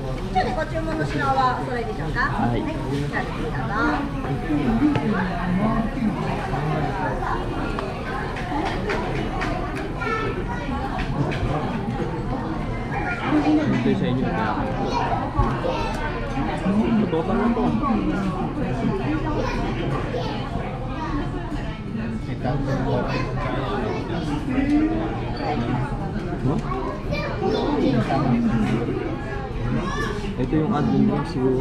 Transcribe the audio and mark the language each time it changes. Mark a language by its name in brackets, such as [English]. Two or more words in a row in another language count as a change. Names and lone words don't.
[Japanese] 一応ね、ご注文の品はお揃いでしょうか。はい。じゃあ、ど [Filipino] Ito sa inyo na. Total na to. Ito yung [English] admin drink [Filipino] siguro.